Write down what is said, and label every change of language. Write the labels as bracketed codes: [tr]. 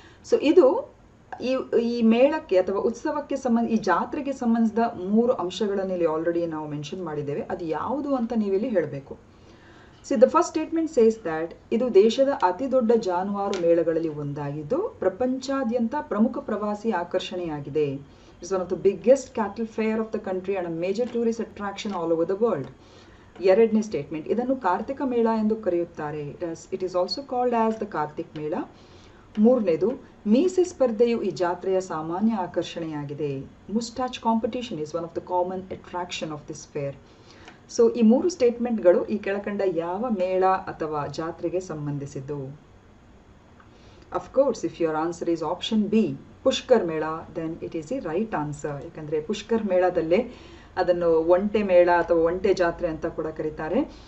[kn] So ಇದು ಈ ಮೇಳಕ್ಕೆ ಅಥವಾ ಉತ್ಸವಕ್ಕೆ ಈ ಜಾತ್ರೆಗೆ ಸಂಬಂಧಿಸಿದ 3 ಅಂಶಗಳನ್ನು ಇಲ್ಲಿ ಆಲ್ರೆಡಿ ನಾವು ಮೆನ್ಷನ್ ಮಾಡಿದ್ದೇವೆ. ಅದು ಯಾವುದು ಅಂತ ನೀವಿಲ್ಲಿ ಹೇಳಬೇಕು. [en] see the first statement says that [kn] ಇದು ದೇಶದ ಅತಿ ದೊಡ್ಡ ಜಾನುವಾರು ಮೇಳಗಳಲ್ಲಿ ಒಂದಾಗಿದ್ದು ಪ್ರಪಂಚಾದ್ಯಂತ ಪ್ರಮುಖ ಪ್ರವಾಸಿ ಆಕರ್ಷಣೆಯಾಗಿದೆ. [en] It's one of the biggest cattle fair of the country and a major tourist attraction all over the world. [kn] ಎರಡನೇ ಸ್ಟೇಟ್ಮೆಂಟ್, ಇದನ್ನು ಕಾರ್ತಿಕ ಮೇಳ ಎಂದು ಕರೆಯುತ್ತಾರೆ. [en] It is also called as the Kartik Mela. [kn] ಮೂರನೇದು, ಮೀಸೆ ಸ್ಪರ್ಧೆಯು ಈ ಜಾತ್ರೆಯ ಸಾಮಾನ್ಯ ಆಕರ್ಷಣೆಯಾಗಿದೆ. [en] Moustache competition is one of the common attraction of this fair. [kn] So ಈ 3 ಸ್ಟೇಟ್ಮೆಂಟ್ಗಳು ಈ ಕೆಳಕಂಡ ಯಾವ ಮೇಳ ಅಥವಾ ಜಾತ್ರೆಗೆ ಸಂಬಂಧಿಸಿದ್ದು? [en] Of course, if your answer is option B, Pushkar Mela, then it is the right answer. [kn] ಯಾಕಂದರೆ ಪುಷ್ಕರ್ ಮೇಳದಲ್ಲೇ ಅದನ್ನು ಒಂಟೆ ಮೇಳ ಅಥವಾ ಒಂಟೆ ಜಾತ್ರೆ ಅಂತ ಕೂಡ ಕರೀತಾರೆ.